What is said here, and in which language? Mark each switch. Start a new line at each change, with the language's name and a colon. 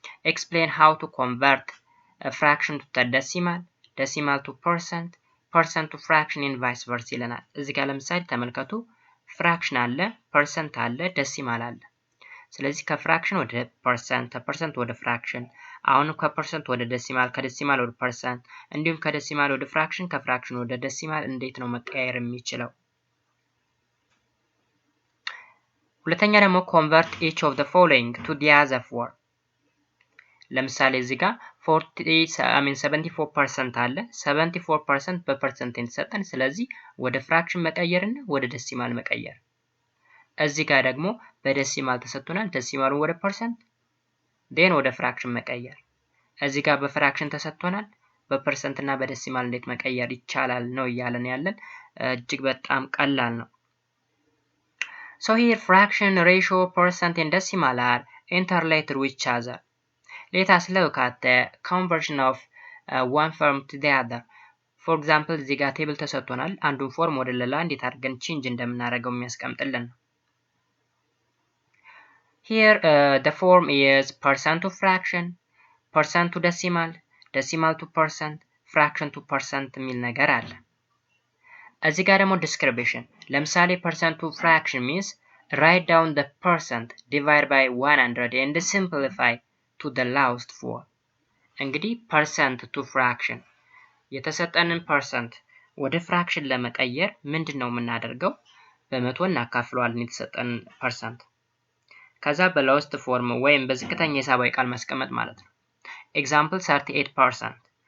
English: Explain how to convert a fraction to the decimal to percent to fraction and vice versa
Amharic: ይለናል። እዚህ ጋር ለምሳሌ ተመልከቱ። ፍራክሽን አለ፣ ፐርሰንት አለ፣ ደሲማል አለ። ስለዚህ ከፍራክሽን ወደ ፐርሰንት፣ ከፐርሰንት ወደ ፍራክሽን፣ አሁን ከፐርሰንት ወደ ደሲማል፣ ከደሲማል ወደ ፐርሰንት፣ እንዲሁም ከደሲማል ወደ ፍራክሽን፣ ከፍራክሽን ወደ ደሲማል እንዴት ነው መቀየር የሚችለው? ሁለተኛ ደግሞ
English: convert each of the following to the other four.
Amharic: ለምሳሌ እዚህ ጋር 74% አለ። 74% በፐርሰንት የተሰጠን፣ ስለዚህ ወደ ፍራክሽን መቀየርና ወደ ደሲማል መቀየር። እዚህ ጋር ደግሞ በደሲማል ተሰጥቶናል። ደሲማሉን ወደ ፐርሰንት then ወደ ፍራክሽን መቀየር። እዚህ ጋር በፍራክሽን ተሰጥቶናል። በፐርሰንት እና በደሲማል እንዴት መቀየር ይቻላል ነው እያለን ያለን። እጅግ በጣም ቀላል ነው።
English: So here fraction, ratio, percent and decimal are interrelated with each other. Let us look at the conversion of one form to the other. For example,
Amharic: እዚህ ጋር ቴብል ተሰጥቶናል። አንዱን ፎርም ወደ ሌላ እንዴት አድርገን ቼንጅ እንደምናደርገው የሚያስቀምጥልን ነው።
English: Here the form is percent to fraction, percent to decimal, decimal to percent, fraction to percent
Amharic: የሚል ነገር አለ። እዚህ ጋር ደግሞ
English: description ለምሳሌ percent to fraction means write down the percent divide by 100 and simplify to the lowest form.
Amharic: እንግዲህ percent to fraction የተሰጠንን percent ወደ fraction ለመቀየር ምንድነው የምናደርገው? በመቶ እናካፍለዋለን የተሰጠን percent። ከዛ በlowest form ወይም በዝቅተኛ ሂሳባዊ ቃል ማስቀመጥ ማለት ነው። Example 38%.